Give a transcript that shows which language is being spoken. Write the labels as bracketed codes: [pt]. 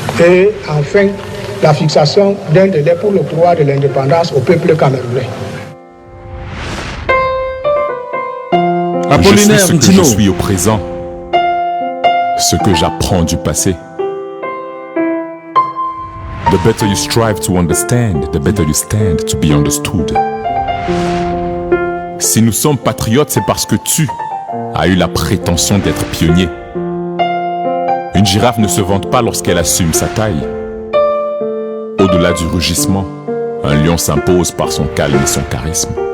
[fr] Et enfin, la fixation d'un délai pour l'octroi de l'indépendance au peuple camerounais. Je suis Apollinaire ce que Ntino. je suis au présent, ce que j'apprends du passé. [en] The better you strive to understand, the better you stand to be understood. [fr] Si nous sommes patriotes, c'est parce que tu as eu la prétention d'être pionnier. Une girafe ne se vante pas lorsqu'elle assume sa taille. Au-delà du rugissement, un lion s'impose par son calme et son charisme.